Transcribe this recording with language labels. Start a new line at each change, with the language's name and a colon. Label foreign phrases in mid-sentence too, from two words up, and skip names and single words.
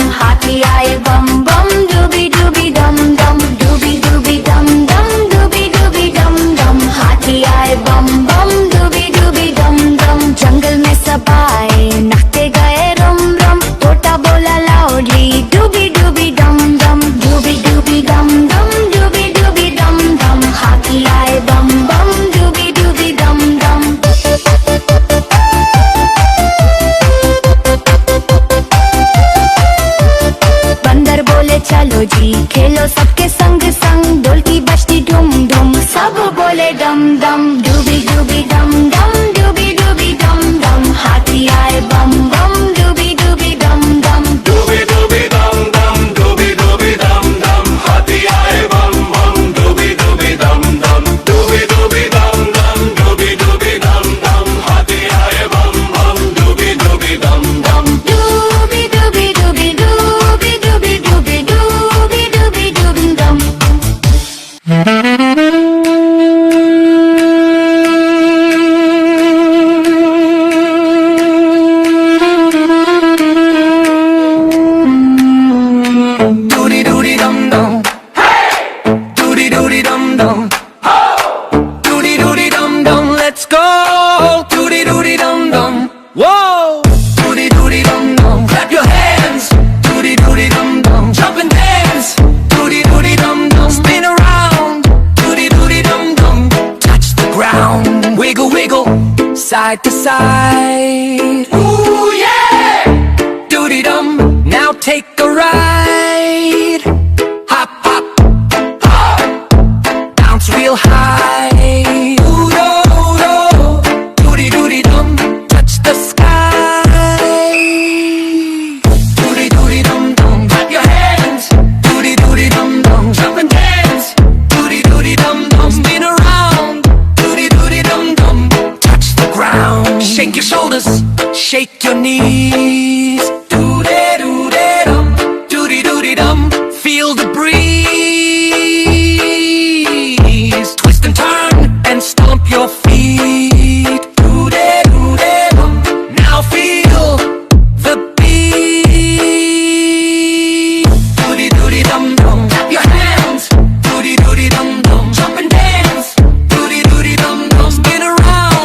Hindi: हाथी आए बम बम, dooby dooby dum dum. Dooby dooby dum dum, dooby dooby dum dum. हाथी आए बम बम, dooby dooby dum dum. जंगल में सब आए नाचते गए रम रम. तोता बोला loudly, dooby dooby dum dum. Dooby dooby dum dum, dooby dooby dum dum. हाथी आए बम बम, dooby dooby dum dum. बंदर बोले चलो जी खेलो सबके संग संग. ढोल की बजती ढुम ढुम, सब बोले डम डम. डूबी डूबी डम डम, डूबी डूबी डम डम. हाथी आए बम बम, डूबी डूबी डम डम. Dooby dooby dum dum, dooby dooby dum dum. हाथी आए बम बम, dooby dooby dum dum. Dooby dooby dum dum, dooby dooby dum dum. हाथी आए बम बम, dooby dooby dum dum. डूबी डूबी डूबी डूबी डूबी डूबी डूबी डूबी डूबी डम. Doody doody dum dum. Doody doody dum dum. Doody doody dum dum.
English: Let's go. Doody doody dum dum. Whoa. Doody doody dum dum. Clap your hands. Doody doody dum dum. Jump and dance. Doody doody dum dum. Spin around. Doody doody dum dum. Touch the ground. Wiggle wiggle. Side to side. Ooh yeah. Doody dum. Now take a ride. Hop hop hop. Bounce real high. Ooh do do. Doody doody dum. Touch the sky. Doody doody dum dum. Clap your hands. Doody doody dum dum. Jump and dance. Doody doody dum dum. Spin around. Doody doody dum dum. Touch the ground. Shake your shoulders. Shake your knees. Doody doody dum. Doody doody dum. Feel the breeze. Twist and turn and stomp your feet. Doody doody dum. Now feel the beat. Doody doody dum dum. Clap your hands. Doody doody dum dum. Jump and dance. Doody doody dum dum. Spin around.